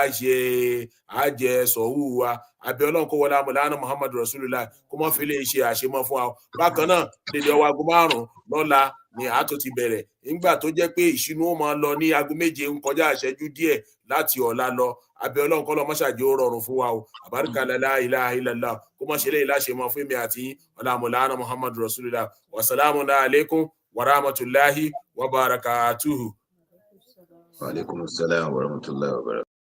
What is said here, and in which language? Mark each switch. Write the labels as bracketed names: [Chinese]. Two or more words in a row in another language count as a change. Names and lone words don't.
[Yoruba] a jẹ sọ̀hún wa abẹ́ ọlọ́run kó wọlé àmọ̀lánà [Arabic] محمد رسول الله [Yoruba] kó mọ́ fi lè ṣe àṣemọ́ fún wa bákan náà dédé ọwọ́ aago 5 lọ́la ni a tó ti bẹ̀rẹ̀ nígbà tó jẹ́ pé ìṣínú ó máa lọ ní aago 7 ń kọjá ìṣẹ́jú díẹ̀ láti ọ̀la lọ abẹ́ ọlọ́run kọ́ lọ mọ́ṣáájú ó rọrùn fún wa o àbáríkà [Arabic] لا إله إلا الله [Yoruba] kó mọ́ ṣe lè láṣẹ mọ́ fún mi àti ọlá àmọ̀lánà [Arabic] محمد رسول الله والسلام عليكم ورحمة الله وبركاته. وعليكم السلام ورحمة الله وبركاته.